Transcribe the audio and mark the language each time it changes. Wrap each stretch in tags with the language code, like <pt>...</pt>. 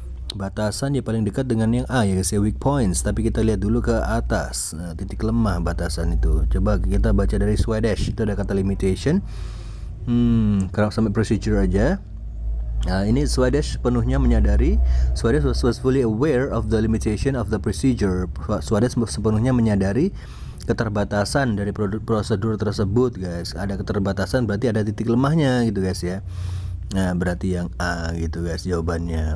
<id>Batasan ya paling dekat dengan yang A ya guys ya,</id> <en>weak points.</en> <id>Tapi kita lihat dulu ke atas, titik lemah batasan itu. Coba kita baca dari Swedish, itu ada kata limitation. Kalau sampai procedure aja. Nah, ini Swedish sepenuhnya menyadari.</id> <en>Swedish was fully aware of the limitation of the procedure.</en> <id>Swedish sepenuhnya menyadari keterbatasan dari prosedur tersebut guys. Ada keterbatasan berarti ada titik lemahnya gitu guys ya. Nah, berarti yang A gitu guys jawabannya.</id>